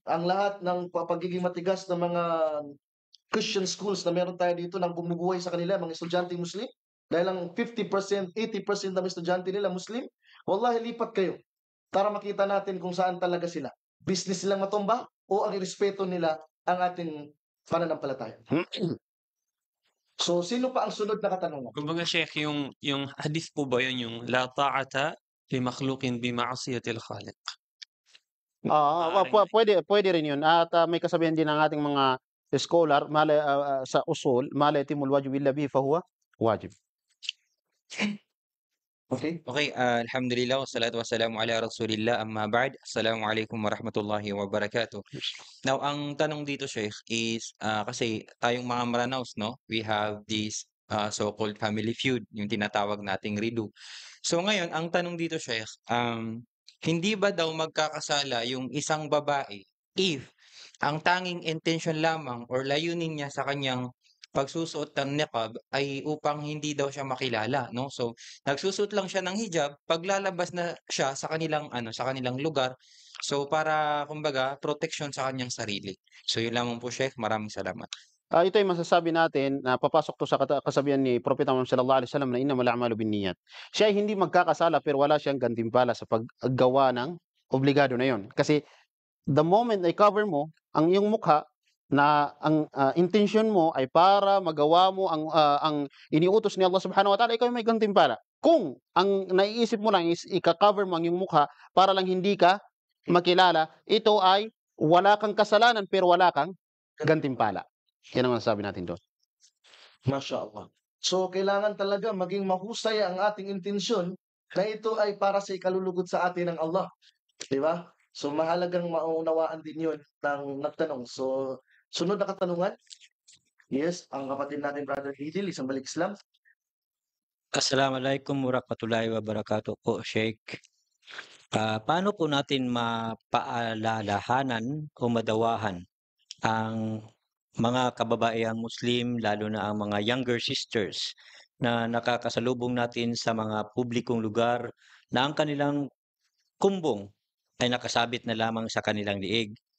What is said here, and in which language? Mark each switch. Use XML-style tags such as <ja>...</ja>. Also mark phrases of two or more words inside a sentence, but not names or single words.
<tl>Ang lahat ng pagiging matigas ng mga</tl> <en>Christian schools</en> <tl>na meron tayo dito nang bumubuhay sa kanila, mga estudyante Muslim, dahil lang 50%, 80% ng estudyante nila Muslim, wallahi, lipat kayo para makita natin kung saan talaga sila. Business silang matumba o ang irespeto nila ang ating pananampalataya. So, sino pa ang sunod na katanungan? Kumbaga, Sheikh, yung hadith po ba yun, yung</tl> <ar>لا طاعة لمخلوق في معصية الخالق?</ar> <tl>Pwede rin yun. At may kasabihan din ng ating mga scholar sa usul,</tl> <ar>ما لا يتم الواجب إلا به فهو واجب.</ar> <tl>Okay?</tl> <ar>Okay, الحمد لله والصلاة والسلام على رسول الله أما بعد. السلام عليكم ورحمة الله وبركاته.</ar> <tl>Now, ang tanong dito, Sheikh, is kasi tayong mga Maranaos, no?</tl> <en>We have this so-called family feud,</en> <tl>yung tinatawag nating ridu. So ngayon, ang tanong dito, Sheikh, hindi ba daw magkakasala yung isang babae if ang tanging intention lamang or layunin niya sa kanyang pagsusuot ng niqab ay upang hindi daw siya makilala, no? So, nagsusuot lang siya ng hijab, paglalabas na siya sa kanilang lugar. So, para kumbaga protection sa kanyang sarili. So, yun lamang po, Sheikh. Maraming salamat. Ito ay masasabi natin na papasok to sa kasabihan ni Propeta Muhammad</tl> <ar>صلى الله عليه وسلم</ar> <tl>na</tl> <ar>إنما الأعمال بالنيات.</ar> <tl>Siya ay hindi magkakasala pero wala siyang gantimpala sa paggawa ng obligado na yon. Kasi</tl> <en>the moment</en> <tl>na i-cover mo ang iyong mukha na ang intention mo ay para magawa mo ang iniutos ni Allah</tl> <ar>سبحانه وتعالى,</ar> <tl>ikaw may gantimpala. Kung ang naiisip mo lang is i-cover mo ang iyong mukha para lang hindi ka makilala, ito ay wala kang kasalanan pero wala kang gantimpala. Yan ang masasabi natin doon. Mashallah. So, kailangan talaga maging mahusay ang ating intensyon na ito ay para sa ikalulugod sa atin ng Allah. Di ba? So, mahalagang maunawaan din yun ng nagtanong. So, sunod na katanungan. Yes, ang kapatid natin, Brother Hidil, isang balik Islam.</tl> <ar>السلام عليكم ورحمة الله وبركاته</ar> <tl>po, Sheikh. Paano po natin mapaalalahanan o madawahan ang mga kababaihang Muslim, lalo na ang mga</tl> <en>younger sisters</en> <tl>na nakakasalubong natin sa mga publikong lugar na ang kanilang kumbong ay nakasabit na lamang sa kanilang liig?</tl>